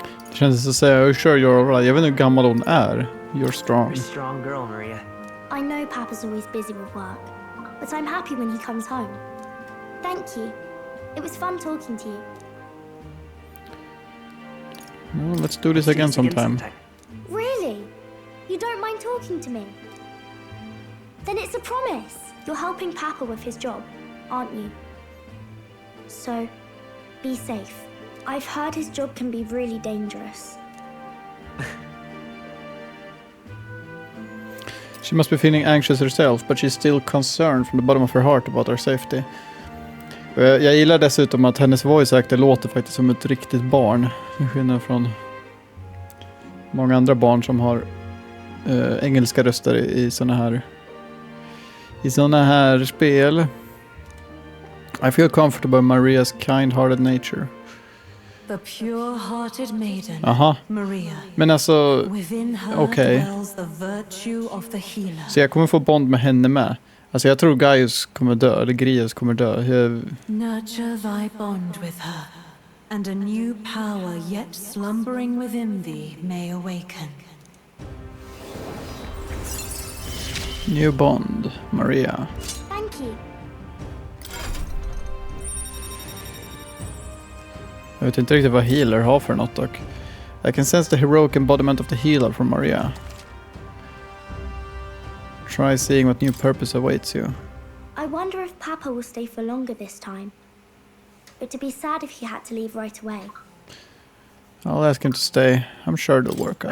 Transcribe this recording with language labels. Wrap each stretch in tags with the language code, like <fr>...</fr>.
<sv>Det känns som att säga,</sv> <en>you're sure you're alright.</en> <sv>Jag vet inte hur gammal hon är.</sv> <en>You're strong. You're a strong girl, Maria. I know Papa's always busy with work, but I'm happy when he comes home. Thank you. It was fun talking to you. Well, let's do this again sometime. Really? You don't mind talking to me? Then it's a promise. You're helping Papa with his job, aren't you? So, be safe. I've heard his job can be really dangerous. She must be feeling anxious herself, but she's still concerned from the bottom of her heart about our safety.</en> <sv>Jag gillar dessutom att hennes voice actor låter faktiskt som ett riktigt barn. Till skillnad från många andra barn som har engelska röster i såna här spel.</sv> <en>I feel comfortable in Maria's kind-hearted nature. The pure-hearted maiden, Aha. Maria.</en> <sv>Men alltså,</sv> <en>Within her</en> <sv>okej.</sv> <en>dwells the virtue of the healer.</en> <sv>Så jag kommer få bond med henne med. Alltså jag tror Gaius kommer dö, eller Grius kommer dö.</sv> <en>Nurture thy bond with her, and a new power yet slumbering within thee may awaken. New bond, Maria. Thank you.</en> <sv>Jag vet inte riktigt vad healer har för något dock.</sv> <en>I can sense the heroic embodiment of the healer from Maria. Try seeing what new purpose awaits you. I wonder if Papa will stay for longer this time. It'd be sad if he had to leave right away. I'll ask him to stay. I'm sure it'll work out.</en>